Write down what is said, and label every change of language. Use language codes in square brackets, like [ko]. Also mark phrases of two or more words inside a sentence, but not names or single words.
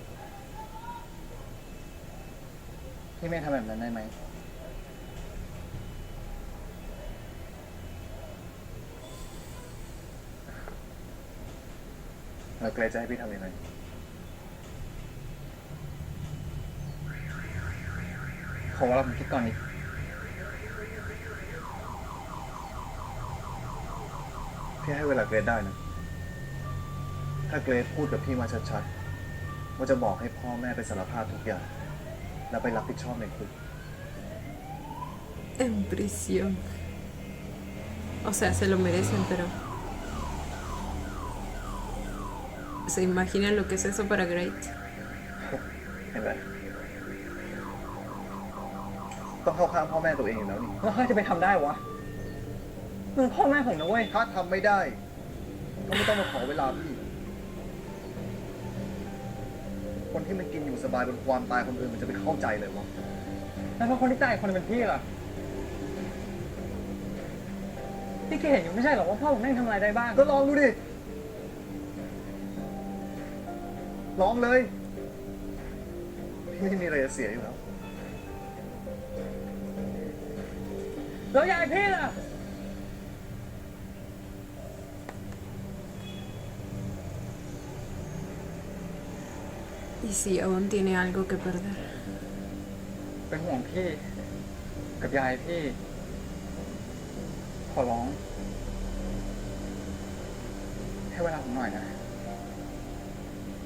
[th] พี่ไม่ทำแบบนั้นได้ไหม แล้วเกรซจะให้พี่ทำยังไง ขอเวลาผมคิดก่อนนิด พี่ให้เวลาเกรซได้นะ ถ้าเกรซพูดกับพี่มาชัดๆ ว่าจะบอกให้พ่อแม่ไปสารภาพทุกอย่าง แล้วไปรับผิดชอบในคุก [es] En prisión. O sea, se lo merecen, pero... ¿Se imaginan lo que es eso para Great? [th] เห็นไหมต้องเข้าข้างพ่อแม่ตัวเองอยู่แล้วนี่ แล้วเขาจะไปทำได้วะมึงพ่อแม่ผมนะเว้ย ถ้าทำไม่ได้ก็ไม่ต้องมาขอเวลาพี่ คนที่มันกินอยู่สบายบนความตายคนอื่นมันจะไปเข้าใจเลยวะ แล้วถ้าคนที่ตายอีกคนนึงเป็นพี่ล่ะ พี่แกเห็นอยู่ไม่ใช่เหรอว่าพ่อผมแม่งทำอะไรได้บ้าง ก็ลองดูดิ ลองเลย พี่ไม่มีอะไรจะเสียอยู่แล้ว แล้วยายพี่ล่ะ [es] Y si aún tiene algo que perder. [th] เป็นห่วงพี่ กับยายพี่ ขอร้อง ให้เวลาผมหน่อยนะ